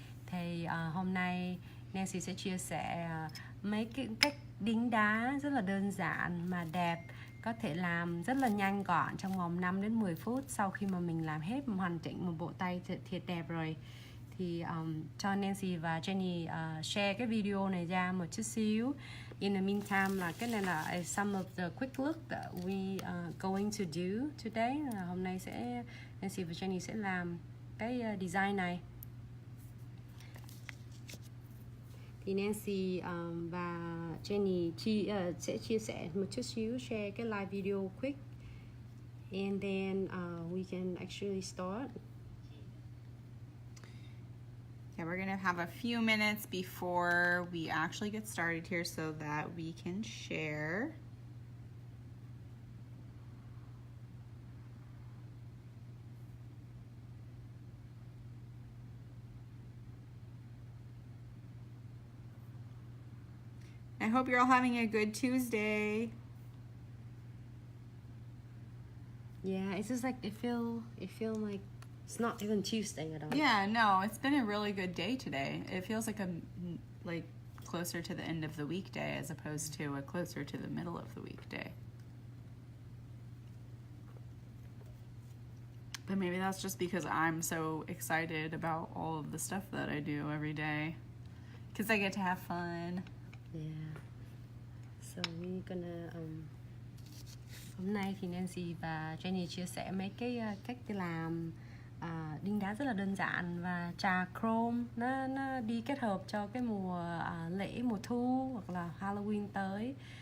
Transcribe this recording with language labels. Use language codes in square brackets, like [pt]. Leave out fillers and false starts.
[vi] Thì hôm nay Nancy sẽ chia sẻ mấy cái cách đính đá rất là đơn giản mà đẹp, có thể làm rất là nhanh gọn trong vòng 5 đến 10 phút sau khi mà mình làm hết hoàn chỉnh một bộ tay thiệt đẹp rồi. Thì cho Nancy và Jenny share cái video này ra một chút xíu. [en] In the meantime [vi] là cái này là [en] some of the quick look that we going to do today. [vi] Hôm nay sẽ Nancy và Jenny sẽ làm cái design này. Thì Nancy và Jenny sẽ chia sẻ một chút xíu, share cái live video [en] quick, and then we can actually start. Yeah, we're gonna have a few minutes before we actually get started here so that we can share. I hope you're all having a good Tuesday. Yeah, it's just like it feel like it's not even Tuesday at all. Yeah, no, it's been a really good day today. It feels like closer to the end of the weekday as opposed to a closer to the middle of the weekday. But maybe that's just because I'm so excited about all of the stuff that I do every day. Because I get to have fun. Yeah. So we're gonna [vi] hôm nay thì Nancy và Jenny chia sẻ mấy cái cách làm đính đá rất là đơn giản và trà chrome nó đi kết hợp cho cái mùa lễ mùa thu hoặc là Halloween tới.